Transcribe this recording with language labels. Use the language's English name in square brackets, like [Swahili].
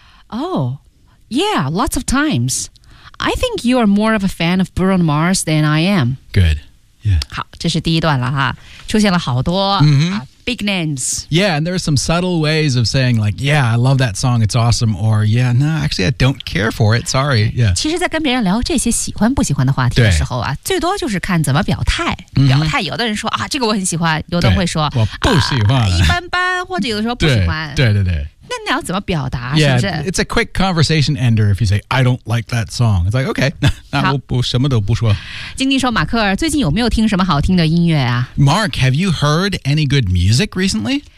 [English] Oh, yeah, lots of times. I think you are more of a fan of Bruno Mars than I am. Good. Yeah. [Chinese] 好，这是第一段了哈，出现了好多、 [English] big names. Yeah, and there are some subtle ways of saying like, yeah, I love that song, it's awesome, or yeah, no, actually, I don't care for it, sorry. Yeah. [Chinese] 其实在跟别人聊这些喜欢不喜欢的话题的时候啊，最多就是看怎么表态。表态，有的人说啊，这个我很喜欢，有的人会说我不喜欢、一般般，或者有的说不喜欢。对对对。那你要怎么表达？ [English] Yeah, [Chinese] 是不是 [English] ？It's a quick conversation ender if you say I don't like that song. It's like okay, [Chinese] 那我什么都不说。经理说，马克尔最近有没有听什么好听的音乐啊 [English] ？Mark, have you heard any good music recently?